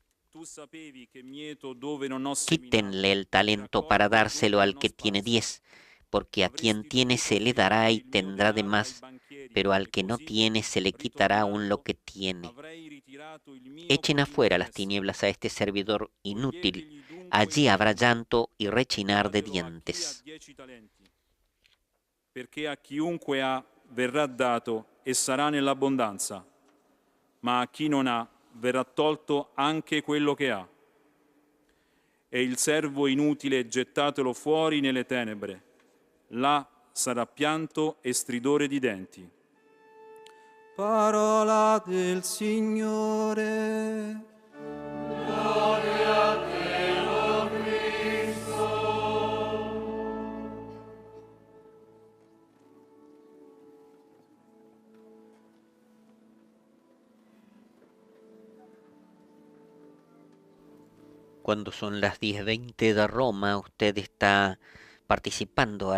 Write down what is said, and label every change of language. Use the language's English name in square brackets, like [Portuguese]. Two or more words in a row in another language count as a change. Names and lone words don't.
[Spanish] Quítenle el talento para dárselo al que tiene 10, porque a quien tiene se le dará y tendrá de más, pero al que no tiene se le quitará aún lo que tiene. Echen afuera las tinieblas a este servidor inútil, allí habrá llanto y rechinar de dientes. [Italian] Perché a chiunque ha verrà dato e sarà nell'abbondanza, ma a chi non ha verrà tolto anche quello che ha. E il servo inutile gettatelo fuori nelle tenebre, là sarà pianto e stridore di denti. Parola del Signore. Gloria a te, o Cristo. [Spanish] Cuando son las 10:20 de Roma, usted está participando a